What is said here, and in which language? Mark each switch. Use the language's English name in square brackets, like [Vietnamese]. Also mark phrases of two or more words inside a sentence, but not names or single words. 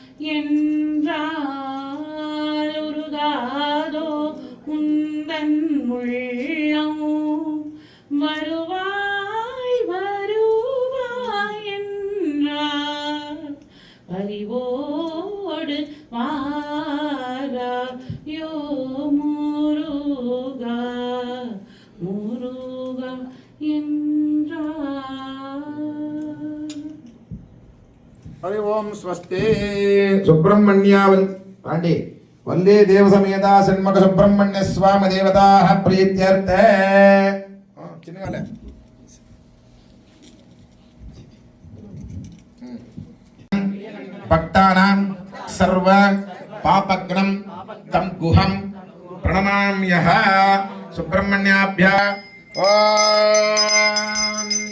[Tamil] என்றால் உருகாதோ உந்தன் உள்ளம் வருவாய் வருவாய் என்றார் பரிவோடு வாராயோ முருகா முருகா என்றார். [Sanskrit] हरि ओम स्वस्ति सुब्रह्मण्यावन् पाण्डे वल्ले देवसमेता षण्मुख सुब्रह्मण्य स्वामी देवताः प्रीत्यर्थे चिन्नगाले भक्तानां सर्व पापग्नं तं गुहं प्रणमाम्यः सुब्रह्मण्याभ्यः ओम